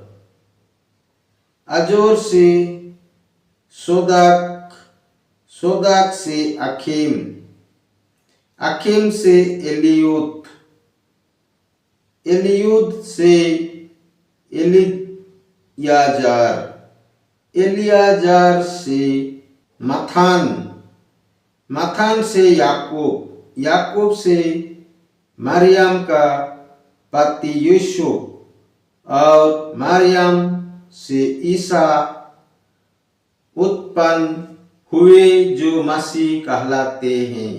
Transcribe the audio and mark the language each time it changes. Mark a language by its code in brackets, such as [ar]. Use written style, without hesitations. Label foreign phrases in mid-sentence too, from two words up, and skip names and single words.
[hi] अजोर से सोदाक, सोदाक से अखीम, अखीम से एलियूद, एलियूद से एलियाजार, एलियाजार से मथान, मथान से याकूब, याकूब से मरियम का पति यूसुफ और मरियम से ईसा उत्पन्न हुए जो मसीह कहलाते हैं।